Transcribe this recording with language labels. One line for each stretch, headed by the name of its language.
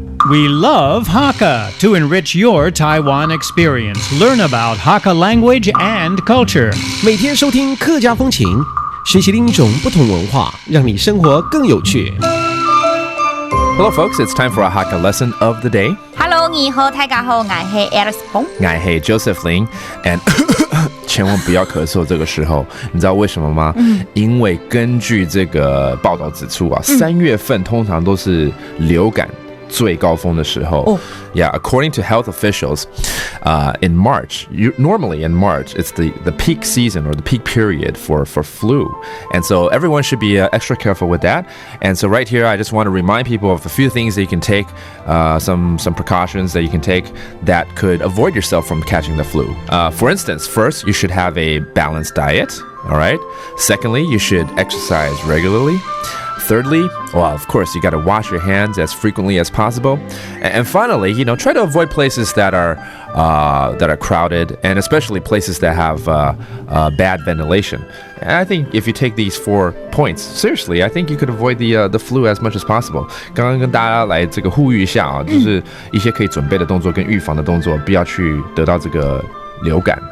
English: We love Hakka to enrich your Taiwan experience. Learn about Hakka language and culture.
Chinese: 每天收听客家风情，学习另一种不同文化，让你生活更有趣。
English: Hello, folks. It's time for our Hakka lesson of the day.
Chinese: Hello， 你好，大家好，我係 Alice 彭，我係 Joseph Ling and 千万不要咳嗽这个时候，你知道为什么吗？因为根据这个报道指出啊，3月份通常都是流感最高峰的时候。
English: Yeah, according to health officials, in March, normally in March, it's the peak season or the peak period for flu. And so everyone should be extra careful with that. And so right here, I just want to remind people of a few things that you can take, some precautions that you can take that could avoid yourself from catching the flu. For instance, first, you should have a balanced diet. All right. Secondly, you should exercise regularly. Thirdly, well, of course, you got to wash your hands as frequently as possible. And finally, try to avoid places that are crowded, and especially places that have bad ventilation. And I think if you take these 4 points seriously, I think you could avoid the flu as much as possible.
Chinese: 刚刚跟大家来这个呼吁一下啊，就是一些可以准备的动作跟预防的动作，不要去得到这个流感。